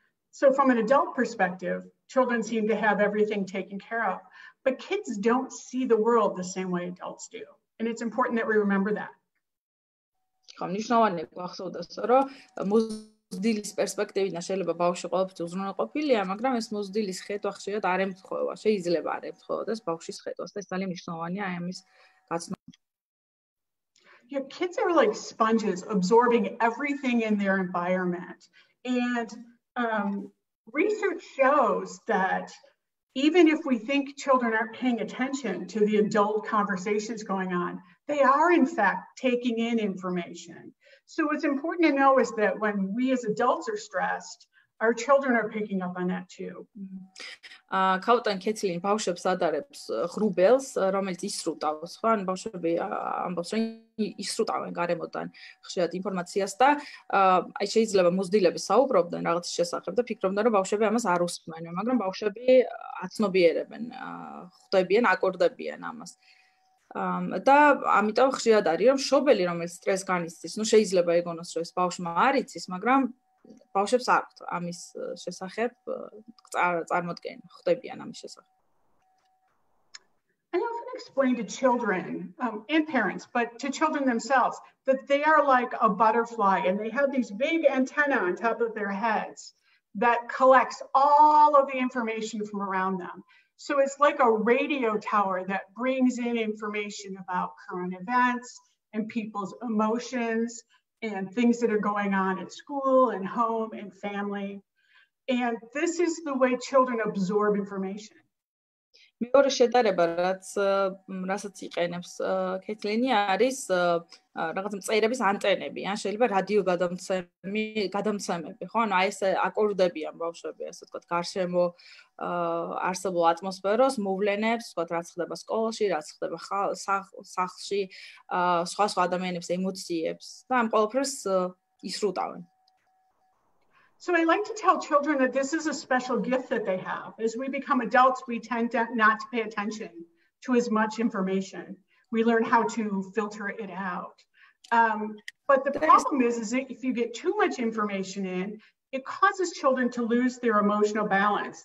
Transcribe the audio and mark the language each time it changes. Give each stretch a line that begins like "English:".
English: So from an adult perspective, children seem to have everything taken care of, but kids don't see the world the same way adults do. And it's important that we remember that.
Georgian: Მნიშვნელოვანია გვახსოვდეს, რომ მოზრდილის პერსპექტივიდან შეიძლება ბავშვი ყველაფრით უზრუნველყოფილია, მაგრამ ეს მოზრდილის ხედვა ხშირად არ ემთხვევა, შეიძლება არ ემთხვეოდეს ბავშვის ხედვას და ეს ძალიან მნიშვნელოვანია აი ამის გაცნობა.
English: Yeah, kids are like sponges absorbing everything in their environment. And research shows that even if we think children aren't paying attention to the adult conversations going on, they are in fact taking in information. So what's important to know is that when we as adults are stressed, our children are picking up on that too.
Georgian: ქალბატონ ქეცლინი ბავშვებს ადარებს ღრუბელს, რომელიც ისრუტავს, ხო? ან ბავშვები ამბობს, რომ ისრუტავენ გარემოდან ხშირად ინფორმაციას და აი შეიძლება მოზრდილები საუბრობდნენ რაღაც შესახებ და ფიქრობდნენ, რომ ბავშვები ამას არ უსმენენ, მაგრამ ბავშვები აცნობიერებენ, ხვდებიან, აკორდებიან ამას. და ამიტომ ხშირად არის, რომ მშობელი, რომელიც სტრესს განიცდის, ნუ შეიძლება ეგონოს, რომ ეს ბავშვმა არ იცის, მაგრამ ბავშვებს აქვთ ამის შესახებ წარმოდგენა, ხვდებიან ამის შესახებ.
English: I often explain to children and parents, but to children themselves, that they are like a butterfly and they have these big antennae on top of their heads that collects all of the information from around them. So it's like a radio tower that brings in information about current events and people's emotions and things that are going on at school and home and family. And this is the way children absorb information.
Georgian: მეორე შედარება, რასაც იყენებს კეთლენი არის რაღაც მწერების ანტენები, ან შეიძლება რადიო გადამცემები, ხო? ანუ აი ეს აკორდებიან ბავშვები, ასე ვთქვათ, გარშემო არსებულ ატმოსფეროს, მოვლენებს, ვთქვათ, რაც ხდება სკოლაში, რაც ხდება სახლში, სხვა ადამიანების ემოციებს და ამ ყველაფერს ისრუტავენ.
English: So I like to tell children that this is a special gift that they have. As we become adults, we tend not to pay attention to as much information. We learn how to filter it out. But the problem is that if you get too much information in, it causes children to lose their emotional balance.